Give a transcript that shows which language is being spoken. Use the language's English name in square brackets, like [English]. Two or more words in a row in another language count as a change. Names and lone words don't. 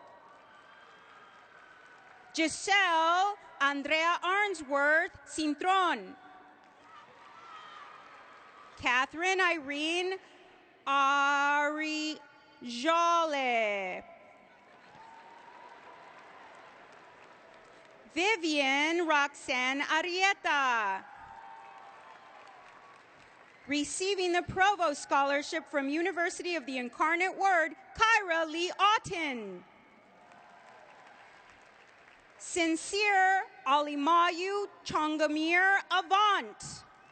[English] Giselle Andrea Arnsworth Cintron. Catherine Irene Ari Jole. Vivian Roxanne Arieta. Receiving the Provost Scholarship from University of the Incarnate Word, Kyra Lee Otten. Sincere Alimayu Chongamir Avant.